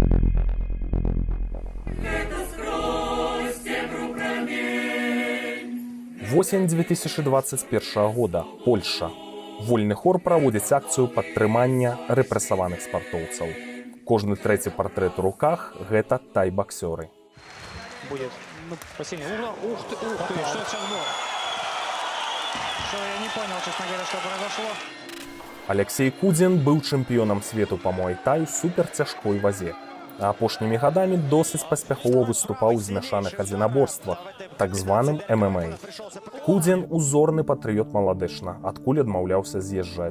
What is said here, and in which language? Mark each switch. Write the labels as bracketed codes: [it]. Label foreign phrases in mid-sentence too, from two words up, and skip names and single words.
[be] Восень 2021 года. Польша. Вольны хор праводзіць акцыю падтрымання рэпрэсаваных спартоўцаў. Кожны трэці партрэт у руках – гэта тай-баксёры. [ru] Будет спасение угла. Ух ты, что это сейчас было? Что, я не понял, честно говоря, что произошло. [be] Алексей Кудзін быў чэмпіёнам свету па муай-тай суперцяжкой вазе. А апошнімі гадамі досыць паспяхова выступаў у змяшаных адзінаборствах, так званым ММА. Кудзін – узорны патрыёт маладэчна, адкуль адмаўляўся з'язджаць.